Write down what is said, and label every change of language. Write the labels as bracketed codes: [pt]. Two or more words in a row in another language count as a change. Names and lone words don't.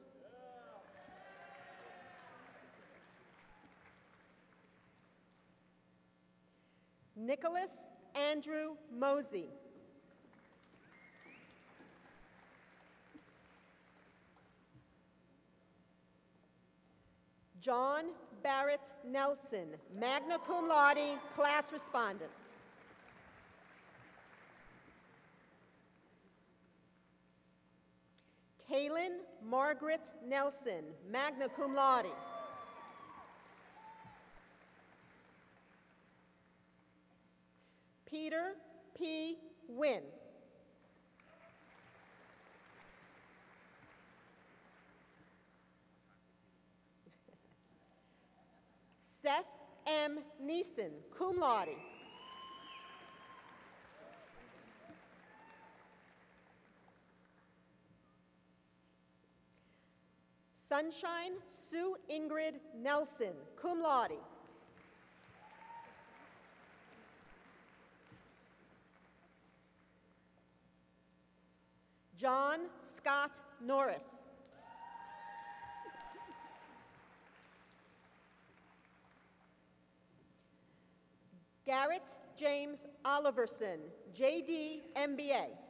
[en] Nicholas Andrew Mosey. John Barrett Nelson, [la] magna cum laude, [en] class respondent. Kaylin Margaret Nelson, [la] magna cum laude. [en] Peter P. Wynn. Seth M. [la] Neeson, cum laude. [en] Sunshine Sue Ingrid Nelson, [la] cum laude. [en] John Scott Norris. Garrett James Oliverson, JD MBA.